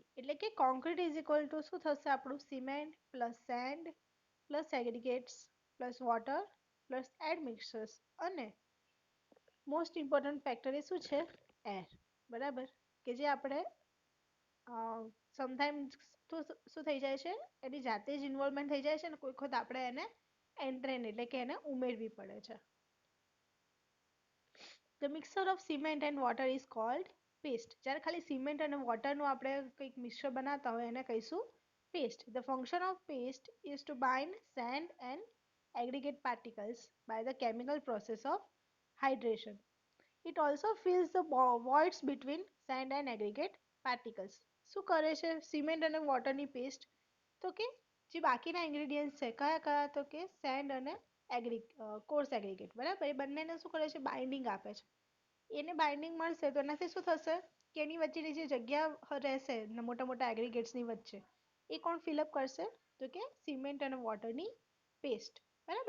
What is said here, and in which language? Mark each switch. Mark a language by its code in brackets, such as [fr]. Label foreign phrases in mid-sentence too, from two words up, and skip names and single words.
[gu] એટલે કે [en] concrete is equal to [gu] શું થશે આપણું, [en] cement plus sand plus aggregates plus water plus admixtures [gu] અને [en] most important factor [gu] એ શું છે, એર બરાબર. કે જે આપણે સમટાઈમ્સ શું થઈ જાય છે, એની જાતે જ ઇન્વોલ્વમેન્ટ થઈ જાય છે ને કોઈ વખત આપણે એને એન્ટ્રેન એટલે કે એને ઉમેરવી પડે છે. [en] The mixture of cement and water is called paste. [gu] જ્યારે ખાલી સિમેન્ટ અને વોટરનું આપણે કંઈક મિક્સર બનાવતા હોય એને કહીશું paste. [en] The function of paste is to bind sand and aggregate particles by the chemical process of hydration. It also fills the voids between sand and aggregate particles. [gu] શું કરે છે સિમેન્ટ અને વોટરની પેસ્ટ, તો કે જે બાકીના ઇન્ગ્રેડિયન્ટ્સ છે કયા કયા, તો કે સેન્ડ અને [en] coarse aggregate [gu] બરાબર, એ બંનેને શું કરે છે, બાઇન્ડિંગ આપે છે. એને બાઇન્ડિંગ મળશે તો એનાથી શું થશે કે એની વચ્ચેની જે જગ્યા રહેશે મોટા મોટા એગ્રીગેટ્સની વચ્ચે એ કોણ ફિલઅપ કરશે, તો કે સિમેન્ટ અને વોટરની પેસ્ટ બરાબર.